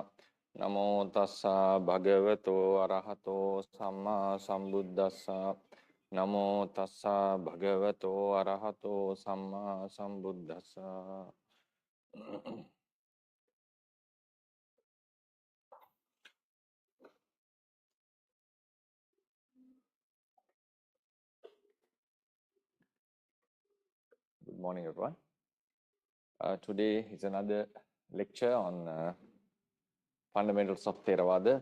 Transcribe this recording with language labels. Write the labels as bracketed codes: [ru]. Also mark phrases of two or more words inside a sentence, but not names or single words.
[pi] Namo tassa bhagavato arahato samma sambuddhassa. Namo tassa bhagavato arahato samma sambuddhassa. [en] Good morning, everyone. Today is another lecture on fundamentals of Theravada.